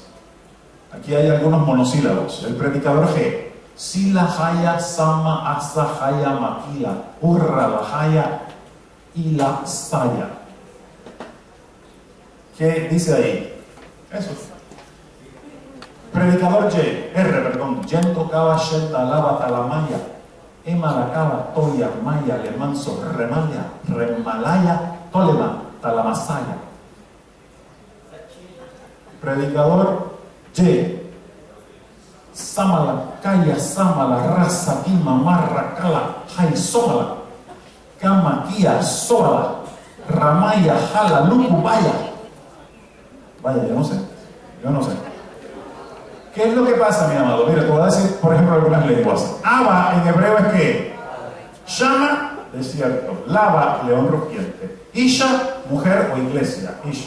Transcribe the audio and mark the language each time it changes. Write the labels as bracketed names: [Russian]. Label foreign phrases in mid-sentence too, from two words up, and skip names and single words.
[Spanish] Aquí hay algunos monosílabos. El predicador G. Sila haya sama asa haya makila urra la haya y la saya. ¿Qué dice ahí? Eso. Predicador R, Yento Kaba Shelta Lava Talamaya, Emalakaba Toya Maya Lemanso Remaya, Remalaya Tolema Talamasaya. Predicador Y, Samala Kaya Samala Rasa Kima Marra Kala Hai Somala, Kama Kia Soala, Ramaya Hala Lukubaya. Vaya, yo no sé. ¿Qué es lo que pasa, mi amado? Mira, te voy a decir, por ejemplo, algunas lenguas. Abba en hebreo es ¿qué? Shama, desierto. Lava, león rugiente. Isha, mujer o iglesia. Ish.